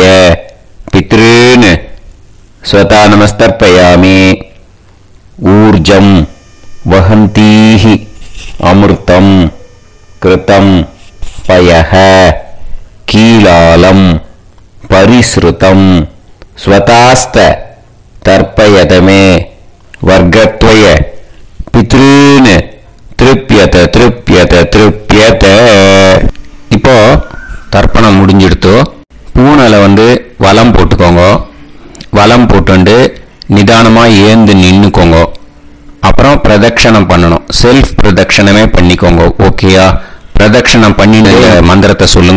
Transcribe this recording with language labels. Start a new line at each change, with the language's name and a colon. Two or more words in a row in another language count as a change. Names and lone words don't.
Sanskrit: पितॄन् स्वता नमस्तर्पयामि ऊर्जं वहन्तीः अमृतं कृतं पयः कीलालं परिसृतं स्वतास्त तर्पयत मे वर्गद्वय पितॄन् तृप्यत तृप्यत तृप्यत.
Tamil: இப்போ தர்ப்பணம் முடிஞ்சிடுத்து. பூனலை வலம் போட்டுக்கோங்க. வலம் போட்டு நிதானமாக ஏந்து நின்றுக்கோங்க. அப்புறம் பிரதட்சணம் பண்ணணும். செல்ஃப் பிரதட்சணமே பண்ணிக்கோங்க. ஓகேயா? பிரதட்சணம் பண்ணின மந்திரத்தை சொல்லுங்க.